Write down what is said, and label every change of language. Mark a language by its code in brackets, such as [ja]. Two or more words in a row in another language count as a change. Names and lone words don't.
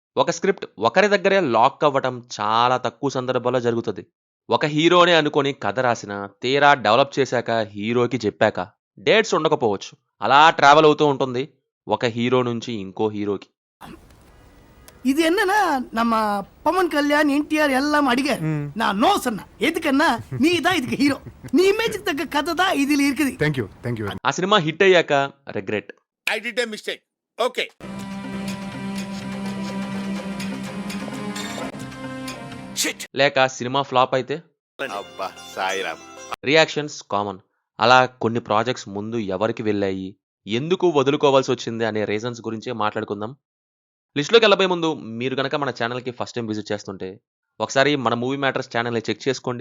[te] ఒక స్క్రిప్ట్ ఒకరి దగ్గరే లాక్ అవ్వటం చాలా తక్కువ సందర్భాల్లో జరుగుతది. ఒక హీరోనే అనుకోని కథ రాసినా, తీరా డెవలప్ చేశాక, హీరోకి చెప్పాక, డేట్స్ ఉండకపోవచ్చు. అలా ట్రావెల్ అవుతూ ఉంటుంది. ఒక హీరో నుంచి ఇంకో హీరోకి. [ta] இது என்னன்னா நம்ம பவன் கல்யாண் என்டிஆர் எல்லாம் அடிகார் நான் நோ சொன்னேன் எதுக்குன்னா நீ தான் இதுக்கு ஹீரோ நீ இமேஜுக்கு தக்க கதை தான் இதில் இருக்குது. [en] Thank you. [te] ఆ సినిమా హిట్ అయ్యాక రిగ్రెట్. [en] I did a mistake. Okay. Shit. [te] లేక సినిమా ఫ్లాప్ అయితే అబ్బా సాయిరామ్. [en] reactions common. [te] అలా కొన్ని ప్రాజెక్ట్స్ ముందు ఎవరికి వెళ్ళాయి, ఎందుకు వదులుకోవాల్సి వచ్చింది అనే రీజన్స్ గురించే మాట్లాడుకుందాం. లిస్ట్లోకి వెళ్ళబోయే ముందు మీరు కనుక మన ఛానల్కి [en] first time visit [te] చేస్తుంటే ఒకసారి మన మూవీ మ్యాటర్స్ ఛానల్ని చెక్ చేసుకోండి.